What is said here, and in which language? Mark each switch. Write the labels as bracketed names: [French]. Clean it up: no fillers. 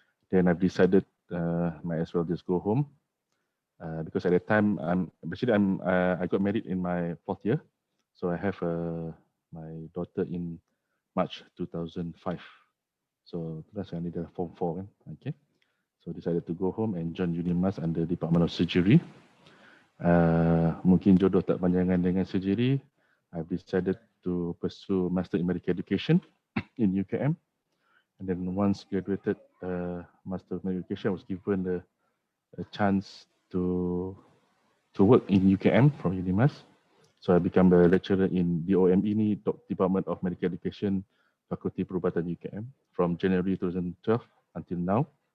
[English] Then I've decided might as well just go home because at that time I got married in my 4th year, so I have my daughter in March 2005. So that's when I did Form 4 kan. Okay. So decided to go home and join UNIMAS under Department of Surgery. [Malay] Mungkin jodoh tak panjangan dengan surgery. [English] I've decided to pursue Master in Medical Education in UKM. And then once graduated Master of Medical Education, I was given a chance to work in UKM from UNIMAS. So I became a lecturer in DOME ni, Department of Medical Education, Fakulti Perubatan UKM from January 2012 until now.